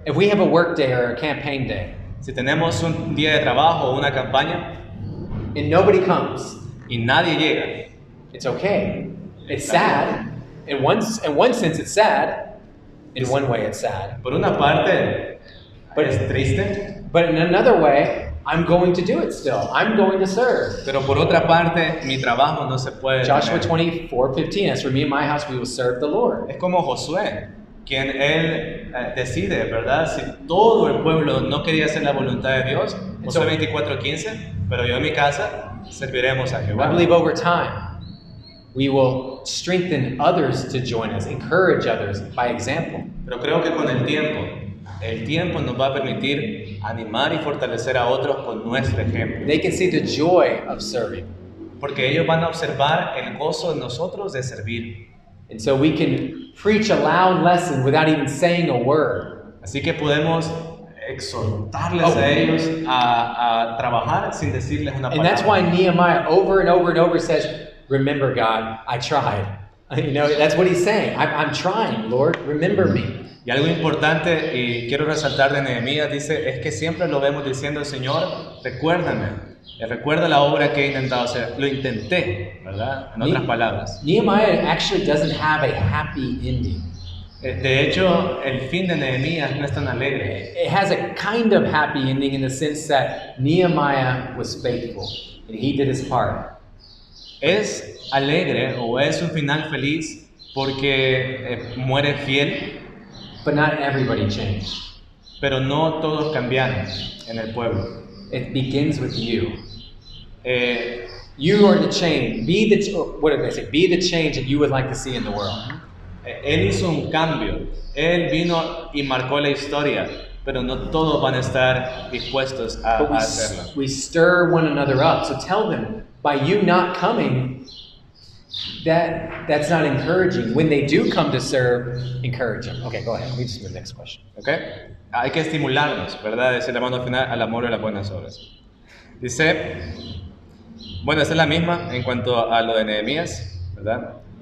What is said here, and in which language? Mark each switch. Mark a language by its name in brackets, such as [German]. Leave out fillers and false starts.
[English] If we have a work day or a campaign day [Spanish] Si tenemos un día de trabajo o una campaña [English] and nobody comes, [Spanish] y nadie llega, [English] it's okay. It's sad. In one sense, it's sad. In one way, it's sad. [Spanish] por una parte es triste, [English] But in another way, I'm going to do it still. I'm going to serve. [Spanish] pero por otra parte mi trabajo no se puede [English] Joshua [Spanish] detener. [English] 24:15. As for me and my house, we will serve the Lord. [Spanish] Es como Josué, quien él decide, ¿verdad? Si todo el pueblo no quería hacer la voluntad de Dios, Josué 24:15, pero yo en mi casa serviremos a [English] I [Spanish] Jehová. [English] believe over time, we will strengthen others to join us, encourage others by example. [Spanish] Pero creo que con el tiempo nos va a permitir animar y fortalecer a otros con nuestro ejemplo. [English] They can see the joy of serving. [Spanish] Porque ellos van a observar el gozo de nosotros de servir. [English] And so we can preach a loud lesson without even saying a word. [Spanish] Así que podemos exhortarles a ellos a trabajar sin decirles una [English] And that's [Spanish] palabra. [English] why Nehemiah over and over and over says, remember God, I tried. You know, that's what he's saying. I'm trying, Lord, remember me. [Spanish] Y algo importante, y quiero resaltar de Nehemías, dice, es que siempre lo vemos diciendo, Señor, recuérdame. Recuerda la obra que he intentado hacer. Lo intenté, ¿verdad? En otras palabras. [English] Nehemiah actually doesn't have a happy ending. [Spanish] De hecho, el fin de Nehemías no es tan alegre. [English] It has a kind of happy ending in the sense that Nehemiah was faithful and he did his part. [Spanish] Es alegre o es un final feliz porque muere fiel, [English] But not everybody changed. [Spanish] pero no todos cambiaron en el pueblo. [English] It begins with you. Eh, You are the change. What did they say? Be the change that you would like to see in the world. [Spanish] Él hizo un cambio, Él vino y marcó la historia, pero no todos van a estar dispuestos a [English] But [Spanish] hacerlo. [English] we stir one another up. So tell them, by you not coming, that's not encouraging. When they do come to serve, encourage them. Okay, go ahead. We just move to the next question. ¿Okay? [Spanish] Hay que estimularnos, ¿verdad? Es el llamado final al amor y a las buenas obras. Dice, bueno, esta es la misma en cuanto a lo de Nehemías, ¿verdad?